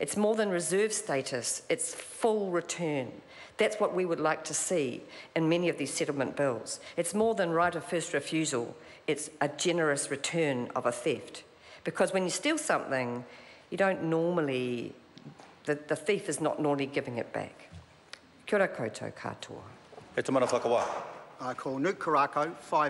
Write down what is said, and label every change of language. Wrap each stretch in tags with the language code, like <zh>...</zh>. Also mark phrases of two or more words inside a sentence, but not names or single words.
<en>It's more than reserve status, it's full return. That's what we would like to see in many of these settlement bills. It's more than right of first refusal, it's a generous return of a theft. Because when you steal something, you don't normally, the thief is not normally giving it back.</en> <mi>Kia ora koutou katoa. E te mana whakawā.</mi> <en>I call Nuke Karako, 5</en>